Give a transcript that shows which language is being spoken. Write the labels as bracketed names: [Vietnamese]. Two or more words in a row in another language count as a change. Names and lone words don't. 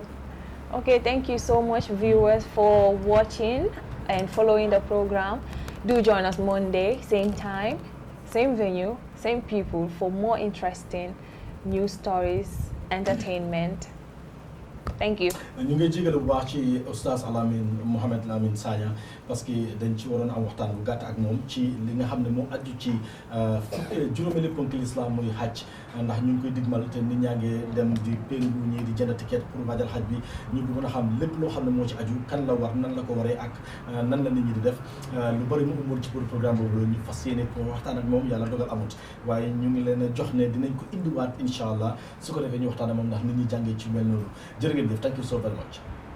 [English] Okay, thank you so much, viewers, for watching and following the program. Do join us Monday, same time, same venue, same people for more interesting news stories, entertainment. Thank you. [Wolof] ñu ngi jégalu bu baax ci Oustaz Alamin Mohamed Lamin Sagna [French] parce que [Wolof] dañ ci waroon am waxtaan bu gàtt ak moom ci li nga xam ne moo aju ci juróomeeli ponk l'islam muy hajj ndax ñu ngi koy digmal te nit ñaa ngi dem di péngu ñii di jënd [French] ticket pour [Wolof] waajal hajj bi ñu ngi mën a xam lépp loo xam ne moo ci aju kan la war nan la ko waree ak nan la nit ñi di def lu bëri mu umul ci [French] pour programme [Wolof] boobu ñu fas yéene pour waxtaan ak moom yàlla dogal amut waaye ñu ngi leen a jox ne dinañ ko indiwaat [Arabic] إن شاء الله [Wolof] su ko defee ñu waxtaan ak moom ndax nit ñi jàngee ci mel noonu jërë ngeen jëf. [English] Thank you so very much.